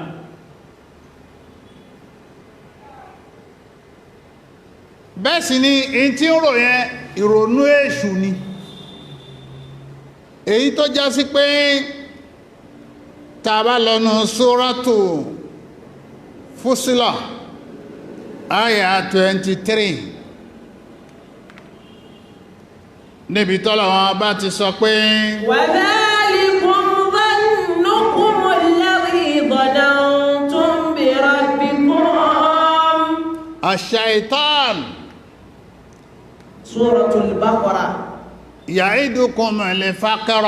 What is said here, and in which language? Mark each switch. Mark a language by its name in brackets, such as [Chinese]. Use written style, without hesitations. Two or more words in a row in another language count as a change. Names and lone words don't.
[Yoruba] bẹ́ẹ̀ sì ni èyí tí ń rò yẹn ìrònú èṣù ni, èyí tó já sí pé tàbá lọ́nà Suratu Fusila àyà 23 níbi tọ́lọ̀ wọn bá ti sọ pé [Arabic] وذلكم ظنكم الذي ظننتم بربكم. الشيطان سورة البقرة. يعدكم الفقر.